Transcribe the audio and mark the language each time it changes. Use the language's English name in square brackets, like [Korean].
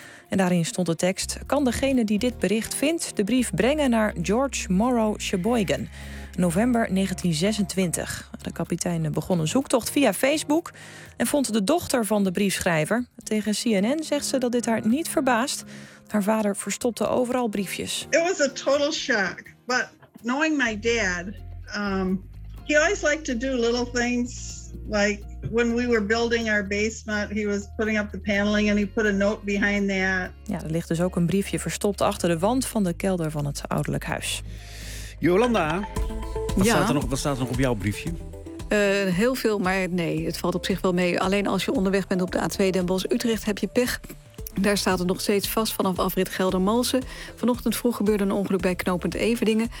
[Dutch] En daarin stond de tekst: kan degene die dit bericht vindt de brief brengen naar George Morrow Sheboygan. November 1926. De kapitein begon een zoektocht via Facebook en vond de dochter van de briefschrijver. Tegen CNN zegt ze dat dit haar niet verbaast. Haar vader verstopte overal briefjes. [English] It was a total shock, but knowing my dad, he always liked to do little things. Like when we were building our basement, he was putting up the paneling and he put a note behind that. [Dutch] Ja, er ligt dus ook een briefje verstopt achter de wand van de kelder van het ouderlijk huis. Jolanda, wat staat er nog op jouw briefje? Heel veel, maar nee, het valt op zich wel mee. Alleen als je onderweg bent op de A2 Den Bosch-Utrecht heb je pech. Daar staat het nog steeds vast vanaf afrit Geldermalsen. Vanochtend vroeg gebeurde een ongeluk bij knooppunt Everdingen.